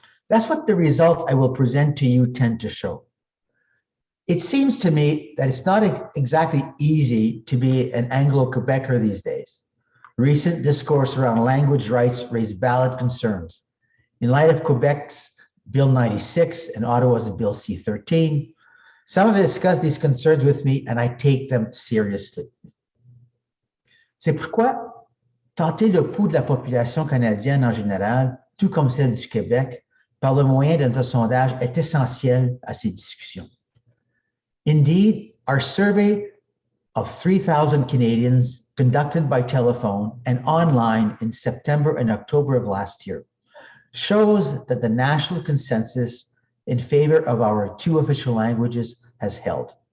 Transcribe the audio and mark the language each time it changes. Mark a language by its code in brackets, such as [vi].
[en] That's what the results I will present to you tend to show. It seems to me that it's not exactly easy to be an Anglo-Quebecer these days. Recent discourse around language rights raised valid concerns. In light of Quebec's Bill 96 and Ottawa's Bill C-13, some have discussed these concerns with me, and I take them seriously. [fr] C'est pourquoi tenter le pouls de la population canadienne en général, tout comme celle du Québec, par le moyen de notre sondage est essentiel à ces discussions. [en] Indeed, our survey of 3,000 Canadians conducted by telephone and online in September and October of last year shows that the national consensus in favor of our two official languages has held.